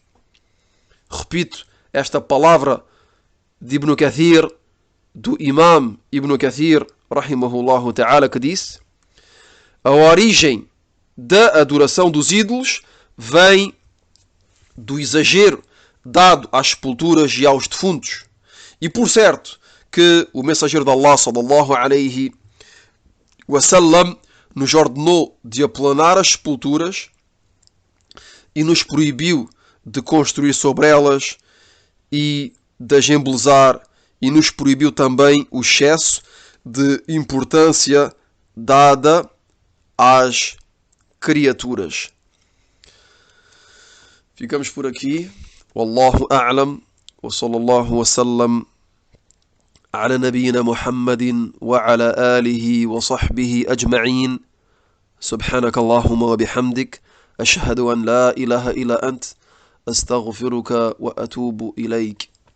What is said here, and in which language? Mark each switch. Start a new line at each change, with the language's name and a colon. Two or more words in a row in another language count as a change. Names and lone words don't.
Portuguese: Repito esta palavra de Ibn Kathir, do Imam Ibn Kathir,
Arabic: رحمه الله تعالى,
Portuguese: que disse: a origem da adoração dos ídolos vem do exagero dado às sepulturas e aos defuntos. E por certo que o mensageiro de Allah,
Arabic: صلى الله عليه وسلم,
Portuguese: nos ordenou de aplanar as sepulturas e nos proibiu de construir sobre elas e de as embelezar, e nos proibiu também o excesso de importância dada às criaturas. Ficamos por aqui.
Arabic: والله أعلم. وصلى الله وسلم على نبينا محمد وعلى آله وصحبه أجمعين. سبحانك اللهم وبحمدك. أشهد أن لا إله إلا أنت. أستغفرك وأتوب إليك.